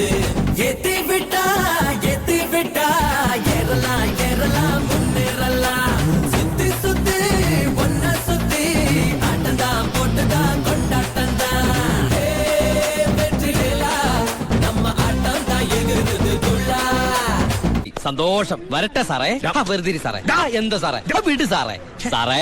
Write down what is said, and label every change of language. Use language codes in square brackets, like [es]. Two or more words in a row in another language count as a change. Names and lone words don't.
[ta] ஏத்தி விட்டா ஏறலாம் ஏறலாம் முன்னேறலாம். சுத்தி சுத்தி ஒன்ன சுத்தி ஆட்டந்தான் போட்டுதான் கொண்டாட்டந்தான். வெற்றிகளா நம்ம ஆட்டம் தான் எகிருது துள்ளா. [ml] സന്തോഷം. വരട്ടെ സാറേ. വെറുതെ സാറേ. എന്താ സാറേ വിട് സാറേ. സാറേ